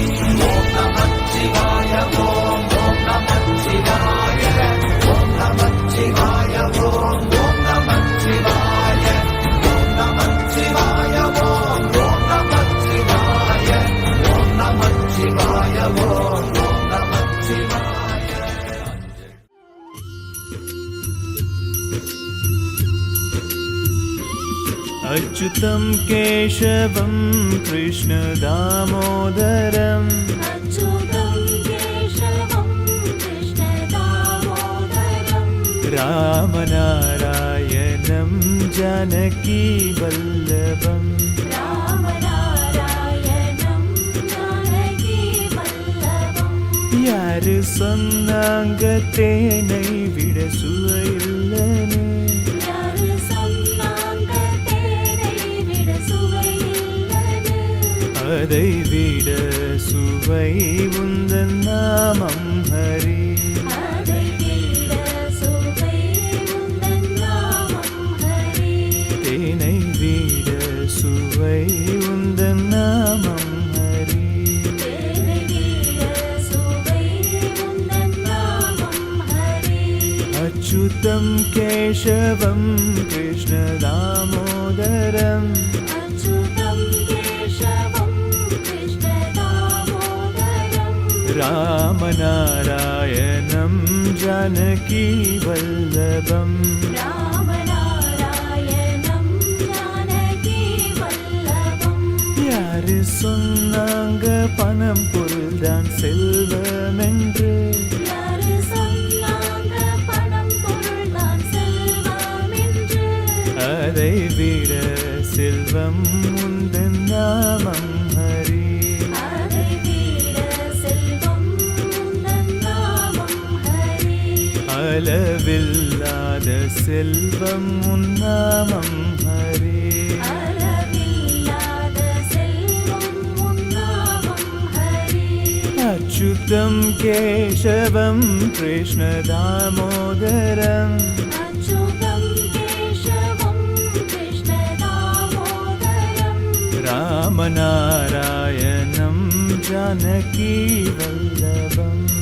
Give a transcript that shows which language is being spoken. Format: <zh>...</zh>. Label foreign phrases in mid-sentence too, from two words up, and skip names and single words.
<sa>ॐ नमःशिवाय ॐ ॐ नमःशिवाय ॐ नमःशिवाय ॐ ॐ नमःशिवाय ॐ नमःशिवाय ॐ ॐ नमःशिवाय ஓம் நமச்சிவாய ஓம் ஓம் நமச்சிவாய. अच्युतं केशवं कृष्ण दामोदरम् अच्युतं केशवं कृष्ण दामोदरम् रामनारायणं जानकी वल्लभम् रामनारायणं जानकी वल्लभम्.</sa> <ta>யாரு சொன்னாங்க தேனை விட சுவையில்லன்னு, யாரு சொன்னாங்க தேனை விட சுவையில்லன்னு, அதை விட சுவை உந்தன் நாமம் ஹரி. அதை விட சுவை உந்தன் நாமம் ஹரி. தேனை விட சுவை உந்தன் நாமம் ஹரி. தேனை விட சுவை உந்தன் நாமம் ஹரி.</ta> <sa>अच्युतं केशवं कृष्ण दामोदरम् अच्युतं केशवं कृष्ण दामोदरम् रामनारायणं जानकी वल्लभम् रामनारायणं जानकी वल्लभम्.</sa> <ta>யாரு சொன்னாங்க பணம் பொருள்தான் செல்வம் என்று, யாரு சொன்னாங்க பணம் பொருள்தான் செல்வம் என்று, அதை விட செல்வம் உந்தன் நாமம் ஹரி. அதை விட செல்வம் உந்தன் நாமம் ஹரி. அளவில்லாத செல்வம் உன் நாமம் ஹரி. அளவில்லாத செல்வம் உன் நாமம் ஹரி.</ta> <sa>अच्युतं केशवं कृष्ण दामोदरम् अच्युतं केशवं कृष्ण दामोदरम् रामनारायणं जानकी वल्लभम्</sa>